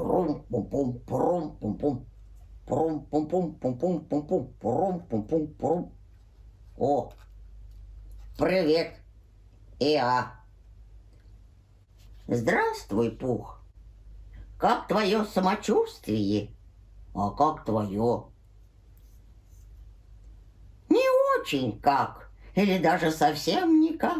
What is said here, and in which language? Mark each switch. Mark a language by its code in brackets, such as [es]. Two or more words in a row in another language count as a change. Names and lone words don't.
[ru] Прум-пум-пум, прум-пум-пум, прум-пум-пум. О, привет, Иа. Здравствуй, Пух. Как твое самочувствие? А как твое? Не очень как, или даже совсем никак.